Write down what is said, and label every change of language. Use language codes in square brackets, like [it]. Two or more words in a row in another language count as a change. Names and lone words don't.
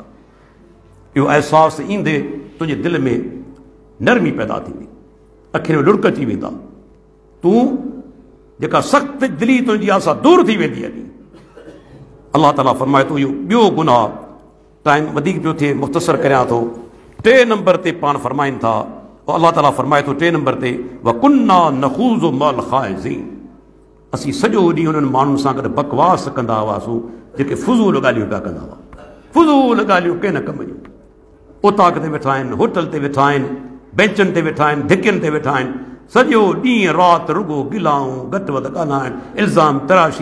[sd] इहो अहसासु ईंदे तुंहिंजे दिलि में नरमी पैदा थींदी, अखियुनि में लुड़क अची वेंदा, तूं जेका सख़्त दिली तुंहिंजी आहे सा दूर थी वेंदी आहे। अल्लाह ताला फरमाए थो, इहो ॿियो गुनाह, टाइम वधीक पियो थिए, मुख़्तसर करियां थो। 3 नंबर ते पाण फरमाइनि था, अल्लाह ताला फरमाए थो 3 नंबर ते, [ar] وكنا نخوض مع الخائضين, [sd] असीं सॼो ॾींहुं उन्हनि माण्हुनि सां गॾु बकवास कंदा हुआसीं जेके फुज़ूल ॻाल्हियूं पिया कंदा हुआ। फुज़ूल ॻाल्हियूं कंहिं न कम जूं, उताक ते वेठा आहिनि, होटल ते वेठा आहिनि, बेंचनि ते वेठा आहिनि, धिकियुनि ते वेठा आहिनि, सॼो ॾींहुं राति रुगो गिलाऊं घटि वधि ॻाल्हाइनि, इल्ज़ाम तराशी।